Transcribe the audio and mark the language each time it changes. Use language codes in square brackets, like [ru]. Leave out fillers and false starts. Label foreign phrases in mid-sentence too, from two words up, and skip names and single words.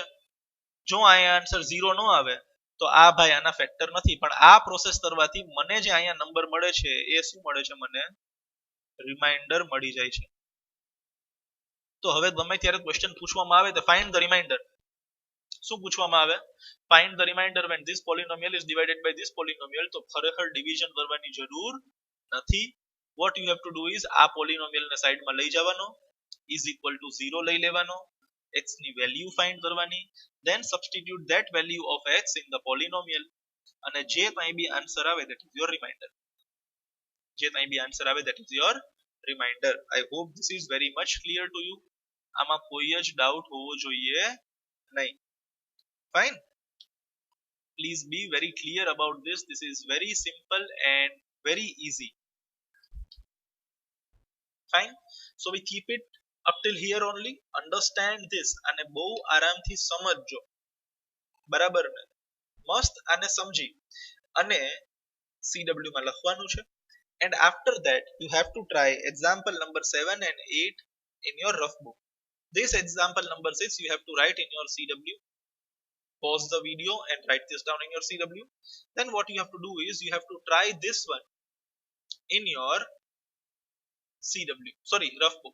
[gu] જો અહીંયા આન્સર 0 ન આવે તો આ ભાઈ આના ફેક્ટર નથી. પણ આ પ્રોસેસ કરવાથી મને જે અહીંયા નંબર મળે છે એ શું મળે છે, મને રિમાઇન્ડર મળી જાય છે. તો હવે ગમે ત્યારે ક્વેશ્ચન પૂછવામાં આવે તો [en] find the reminder. [gu] શું પૂછવામાં આવે? [en] find the reminder when this polynomial is divided by this polynomial. [gu] તો ખરેખર ડિવિઝન કરવાની જરૂર નથી. [en] what you have to do is [gu] આ પોલિનોમિયલ ને સાઈડમાં લઈ જવાનો, [en] is equal to 0 [gu] લઈ લેવાનો, x ની [en] value find [gu] કરવાની, [en] then substitute that value of x in the polynomial [gu] અને જે કંઈ બી આન્સર આવે [en] that is your reminder. [gu] જે કંઈ બી આન્સર આવે [en] that is your reminder. I hope this is very much clear to you. [gu] આમાં કોઈ જ ડાઉટ હોવો જોઈએ નહીં. [en] Fine. Please be very clear about this. This is very simple and very easy. Fine. So we keep it up till here only. Understand this [gu] અને બહુ આરામથી સમજજો. બરાબર ને? મસ્ત આને સમજી અને CW માં લખવાનું છે. [en] And after that you have to try example number 7 and 8 in your rough book. This example number 6 you have to write in your CW. Pause the video and write this down in your CW. Then what you have to do is you have to try this one in your CW, sorry, rough book.